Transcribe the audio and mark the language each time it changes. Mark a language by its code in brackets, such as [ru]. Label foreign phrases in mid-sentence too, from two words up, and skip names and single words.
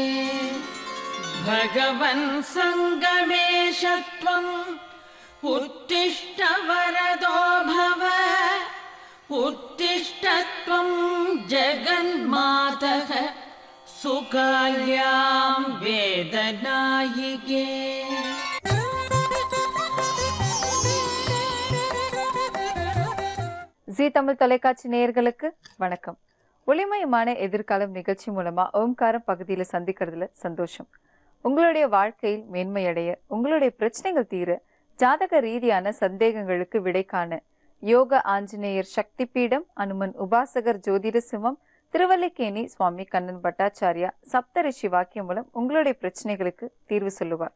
[sa] भगवन् सङ्गमेश त्वम् उत्तिष्ठ वरदो भव उत्तिष्ठ त्वं जगन्मातः सुकाल्यां वेदनायिके. [ta] ஜீ தமிழ் தொலைக்காட்சி நேயர்களுக்கு வணக்கம். ஒளிமயமான எதிர்காலம் நிகழ்ச்சி மூலமா ஓம்காரம் பகுதியில சந்திக்கிறதுல சந்தோஷம். உங்களுடைய வாழ்க்கையில் மேன்மையடைய, உங்களுடைய பிரச்சனைகள் தீர, ஜாதக ரீதியான சந்தேகங்களுக்கு விடை காண யோக ஆஞ்சநேயர் சக்தி பீடம், அனுமன் உபாசகர் ஜோதிட சிவம், திருவல்லிக்கேணி சுவாமி கண்ணன் பட்டாச்சாரியா சப்த ரிஷி வாக்கியம் மூலம் உங்களுடைய பிரச்சனைகளுக்கு தீர்வு சொல்லுவார்.